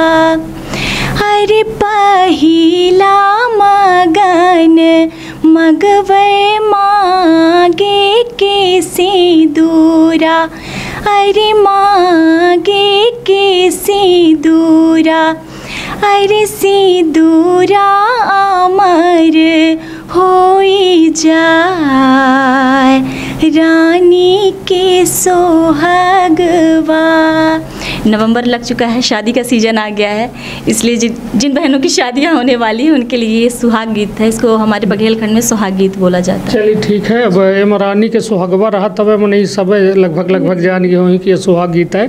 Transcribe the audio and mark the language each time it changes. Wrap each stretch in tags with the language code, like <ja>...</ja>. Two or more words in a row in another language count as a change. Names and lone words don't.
<bfy>अरे पहिला मगन मगवे मांगे के सिंदूरा, अरे मांगे के सिंदूरा। अरे सिंदूरा अमर होई जाए, रानी के सोहागवा।</bfy> <hi>नवंबर लग चुका है, शादी का सीज़न आ गया है, इसलिए जिन बहनों की शादियां होने वाली हैं उनके लिए ये सुहाग गीत है। इसको हमारे बघेलखंड में सुहाग गीत बोला जाता है। चलिए ठीक है। अब एम रानी के सुहागवा रहा तब नहीं सब लगभग जान गए होंगे कि ये सुहाग गीत है।</hi>